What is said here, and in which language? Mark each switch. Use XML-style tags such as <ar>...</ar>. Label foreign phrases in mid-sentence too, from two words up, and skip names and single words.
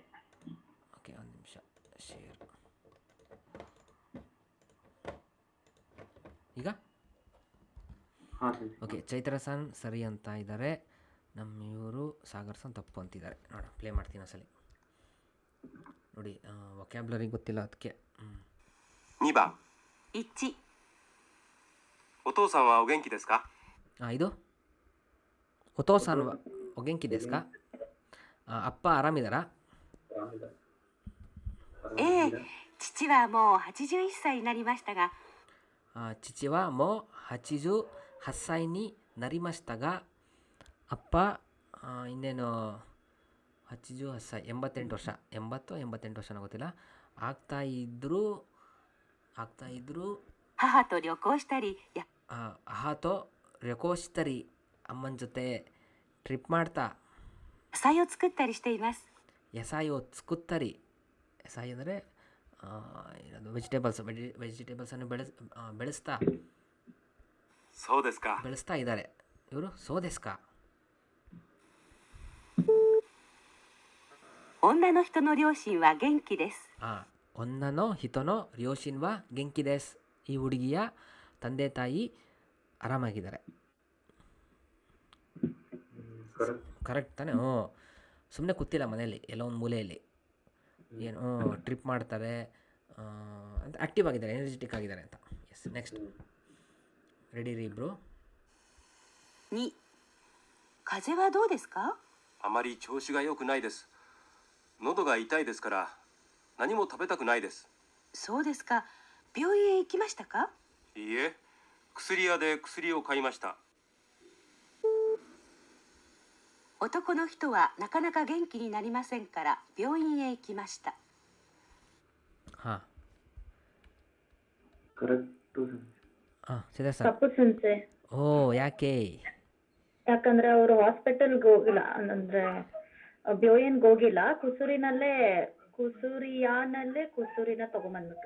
<kn>ಓಕೆ, ಒಂದು ನಿಮಿಷ. ಶೇರ್ ಈಗ ಹಾಂ ಸಂತೆ. ಓಕೆ, ಚೈತ್ರ ಸನ್ ಸರಿ ಅಂತ ಇದ್ದಾರೆ. ನಮ್ಮ ಇವರು ಸಾಗರ್ ಸನ್ ತಪ್ಪು ಅಂತಿದ್ದಾರೆ. ನೋಡ, ಪ್ಲೇ ಮಾಡ್ತೀನಿ ಒಂದ್ಸಲಿ. ನೋಡಿ, ವೊಕ್ಯಾಬ್ಲರಿ ಗೊತ್ತಿಲ್ಲ ಅದಕ್ಕೆ.</kn> <ja>2 番 1、お父さんはお元気ですか？ ಇದುお父さんはお元気ですか?</ja> <kn>ಅಪ್ಪ ಆರಾಮಿದ್ದಾರಾ?</kn> <ja>ええ、父はもう81歳になりましたが、父はもう88歳になりましたが,</ja> <kn>ಅಪ್ಪ ಇನ್ನೇನು 88歳, 88 ವರ್ಷ, 80-88 ವರ್ಷನೋ ಗೊತ್ತಿಲ್ಲ, ಆಗ್ತಾ ಇದ್ರು.</kn> <ja>母と旅行したり母と旅行したり,</ja> <kn>ಅಮ್ಮನ ಜೊತೆ ಟ್ರಿಪ್ ಮಾಡ್ತಾ,</kn> <ja>野菜を作ったりしています。野菜を作ったり,野菜</ja> <kn>ಅಂದರೆ ವೆಜಿಟೇಬಲ್ಸನ್ನು ಬೆಳೆಸ್ತಾ,</kn> <ja>そうですか。</ja> <kn>ಬೆಳೆಸ್ತಾ ಇದ್ದಾರೆ ಇವರು.</kn> <ja>そうですか? 女の人の両親は元気です。女の人の両親は元気です.</ja> <kn>ಈ ಹುಡುಗಿಯ ತಂದೆ ತಾಯಿ ಆರಾಮಾಗಿದ್ದಾರೆ. ಕರೆಕ್ಟ್ ತಾನೆ? ಸುಮ್ಮನೆ ಕೂತಿಲ್ಲ ಮನೆಯಲ್ಲಿ, ಎಲ್ಲೋ ಒಂದು ಮೂಲೆಯಲ್ಲಿ. ಏನು ಟ್ರಿಪ್ ಮಾಡ್ತಾರೆ ಅಂತ, ಆ್ಯಕ್ಟಿವ್ ಆಗಿದ್ದಾರೆ, ಎನರ್ಜೆಟಿಕ್ ಆಗಿದ್ದಾರೆ ಅಂತ. ಎಸ್, ನೆಕ್ಸ್ಟ್. ರೆಡಿ ರೀ ಇಬ್ಬರು?</kn> <ja>2、風邪はどうですか？あまり調子が良くないです。喉が痛いですから何も食べたくないです。そうですか。病院へ行きましたか？いいえ、薬屋で薬を買いました。男の人はなかなか元気になりませんから病院へ行きました。</ja> <kn>ಹಾಂ, ಕರೆಕ್ಟು ಸಂತೆ. ಸಿದ್ಧಾರ್ಥ ಸರ್. ತಪ್ಪು ಸಂತೆ. ಯಾಕೆ? ಯಾಕಂದ್ರೆ ಅವರು ಹಾಸ್ಪಿಟಲ್ಗೆ ಹೋಗಿಲ್ಲ, ಅಂದ್ರೆ ಬ್ಯೋಯನ್ಗೆ ಹೋಗಿಲ್ಲ, ಕುಸೂರಿಯಾನಲ್ಲೇ ಕುಸೂರಿನ ತಗೊಂಬಂದ್ಬಿಟ್ರು.</kn>